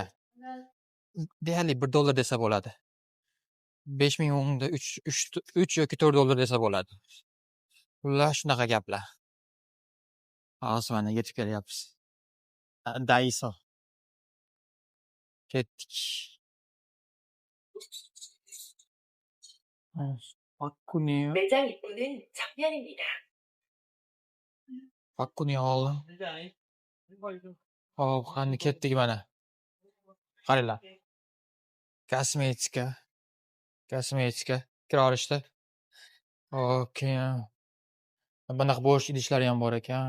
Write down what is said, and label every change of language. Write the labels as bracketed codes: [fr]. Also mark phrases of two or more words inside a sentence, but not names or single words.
[uz] Deyarli $1 desa bo'ladi. 5000 wonda 3 yoki $4 desa bo'ladi. Ular shunaqa gaplar. Hozir mana yetib kelyapmiz. Daiso. Ketdik. [ko] 매장 입구는 정면입니다. [uz] Pakkuni oldim. Hop, qani ketdik mana. Qaranglar. Kosmetika. Kira olishdi. Hop, keyin bunaqa bo'sh idishlar ham bor ekan.